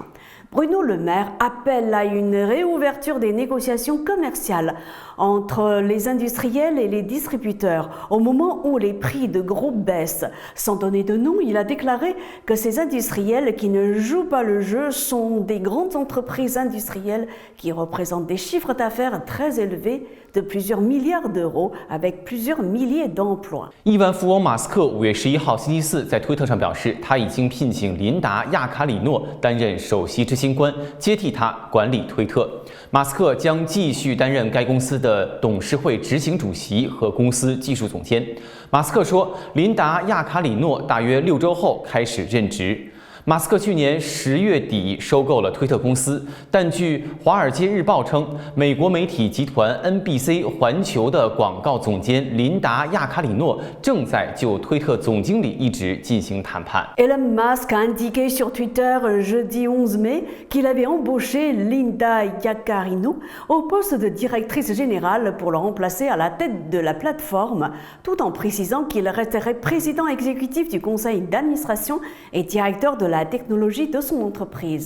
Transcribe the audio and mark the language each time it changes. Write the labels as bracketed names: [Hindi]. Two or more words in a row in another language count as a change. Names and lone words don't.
[French] Bruno Le Maire appelle à une réouverture des négociations commerciales entre les industriels et les distributeurs au moment où les prix de gros baissent. Sans donner de nom, il a déclaré que ces industriels qui ne jouent pas le jeu sont des grandes entreprises industrielles qui représentent des chiffres d'affaires très élevés de plusieurs milliards d'euros avec plusieurs milliers d'emplois. [Chinese] 亿万富翁马斯克5月11号星期四在推特上表示，他已经聘请琳达·亚卡里诺担任首席执行官，接替他管理推特。马斯克将继续担任该公司的董事会执行主席和公司技术总监。马斯克说，琳达·亚卡里诺大约6周后开始任职。马斯克去年10月底收购了推特公司，但据《华尔街日报》称，美国媒体集团 NBC 环球的广告总监琳达·亚卡里诺正在就推特总经理一职进行谈判。 [French] Elon Musk a indiqué sur Twitter jeudi 11 mai qu'il avait embauché Linda Yaccarino au poste de directrice générale pour le remplacer à la tête de la plateforme, tout en précisant qu'il resterait président exécutif du conseil d'administration et directeur de la technologie de son entreprise.